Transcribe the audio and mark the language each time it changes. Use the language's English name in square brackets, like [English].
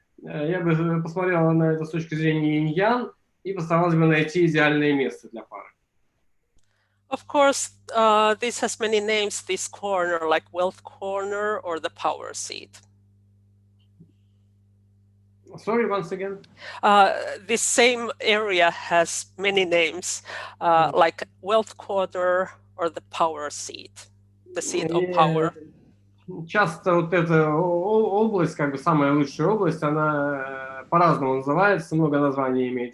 [Russian] Я бы посмотрела на это с точки зрения инь-ян и постаралась бы найти идеальное место для пары. [English] Of course, this has many names, this corner, like wealth corner or the power seat. Sorry, once again? This same area has many names, like wealth corner or the power seat, the seat of power. [Russian] Часто вот эта область, как бы самая лучшая область, она по-разному называется, много названий имеет.